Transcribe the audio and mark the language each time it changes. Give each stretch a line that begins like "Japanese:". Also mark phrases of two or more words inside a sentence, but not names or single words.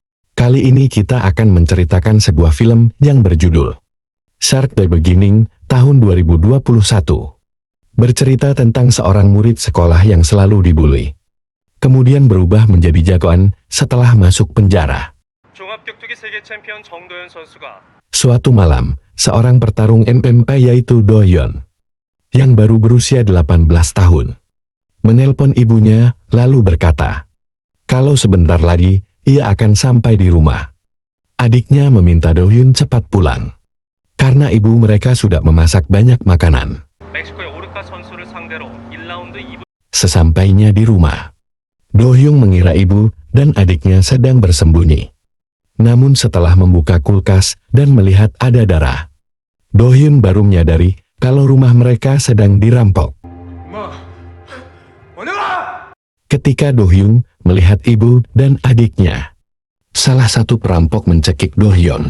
Indonesian: Kali ini kita akan menceritakan sebuah film yang berjudul Shark the Beginning, tahun 2021. Bercerita tentang seorang murid sekolah yang selalu dibully. Kemudian berubah menjadi jagoan setelah masuk penjara.
Korean: 종합격투기 세계 챔피언 정도현 선수가
Indonesian: Suatu malam, seorang petarung MMA yaitu Do-hyun, yang baru berusia 18 tahun, menelpon ibunya, lalu berkata, kalau sebentar lagi, ia akan sampai di rumah. Adiknya meminta Do-hyun cepat pulang, karena ibu mereka sudah memasak banyak makanan.
Korean: 멕시코의 오르카 선수를 상대로 1라운드 2분.
Indonesian: Sesampainya di rumah, Do-hyun mengira ibu dan adiknya sedang bersembunyi. Namun setelah membuka kulkas dan melihat ada darah, Do-hyun baru menyadari kalau rumah mereka sedang dirampok. Ketika Do-hyun melihat ibu dan adiknya, salah satu perampok mencekik Do-hyun.